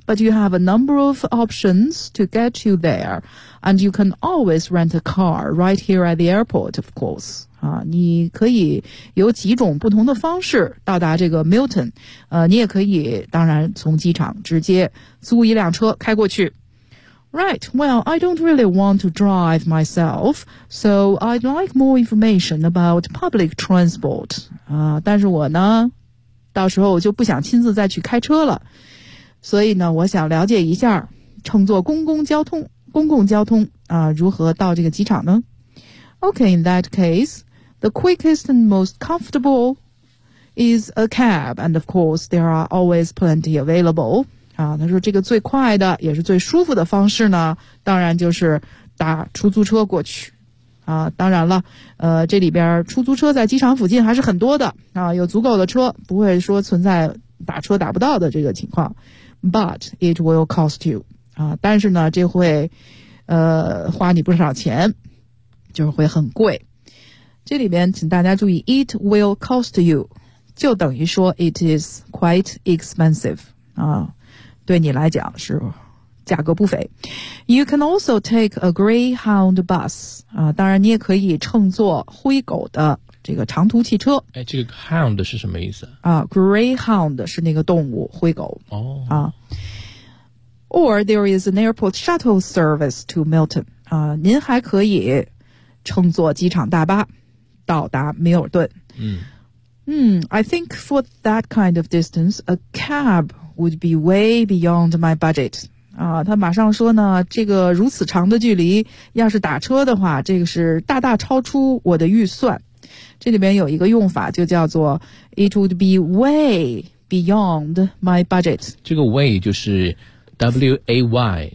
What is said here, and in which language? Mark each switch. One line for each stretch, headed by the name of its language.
English: But you have a number of options to get you there. And you can always rent a car right here at the airport, of course.
Chinese: 你可以有几种不同的方式到达这个 Milton, 你也可以当然从机场直接租一辆车开过去。
English: Right, well, I don't really want to drive myself, so I'd like more information about public transport.
Chinese: 但是我呢到时候就不想亲自再去开车了。所以呢我想了解一下乘坐公共交通如何到这个机场呢？
English: Okay, in that case, the quickest and most comfortable is a cab, and of course, there are always plenty available.
Chinese: 他说这个最快的也是最舒服的方式呢，当然就是打出租车过去。当然了，这里边出租车在机场附近还是很多的，有足够的车，不会说存在打车打不到的这个情况。
English: But it will cost you.
Chinese: 但是呢，这会花你不少钱。就是会很贵，这里边请大家注意 ，
English: it will cost you，
Chinese: 就等于说
English: it is quite expensive
Chinese: 对你来讲是价格不菲。
English: You can also take a Greyhound bus
Chinese: 当然你也可以乘坐灰狗的这个长途汽车。哎，这个 hound 是什么意思？Greyhound 是那个动物，灰狗。
English: Or there is an airport shuttle service to Milton
Chinese: 您还可以。乘坐机场大巴到达米尔顿。
English: I think for that kind of distance, a cab would be way beyond my budget.
Chinese: 他马上说呢，这个如此长的距离，要是打车的话，这个是大大超出我的预算。这里面有一个用法就叫做
English: it would be way beyond my budget.
Chinese: 这个 way 就是 W-A-Y,